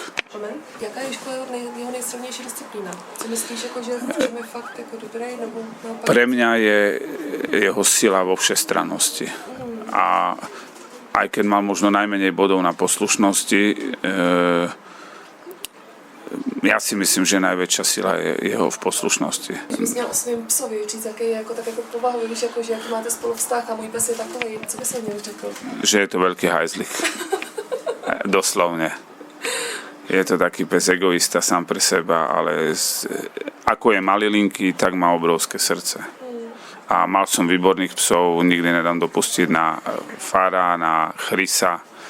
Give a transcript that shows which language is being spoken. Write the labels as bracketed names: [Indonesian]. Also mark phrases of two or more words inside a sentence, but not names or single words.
[Czech] Jaká je jeho nejsilnější disciplína? Co myslíš, že je fakt jako dobrý? Nebo [Slovak] pre mňa je jeho sila vo všestrannosti. A aj keď mal možno najmenej bodov na poslušnosti, ja si myslím, že najväčšia sila je jeho v poslušnosti. [Czech] Že bys měl o svým psovi říct, jaký je tak jako povahu, víš, jako, že jaký máte spolu vztah a můj pes je takový, co bys o něm řekl? [Slovak] Že je to veľký hajzlik. Doslovne. Je to taký pes egoista sám pre seba, ale ako je malilinký, tak má obrovské srdce. A mal som výborných psov, nikdy nedám dopustiť na Fara, na Chrisa.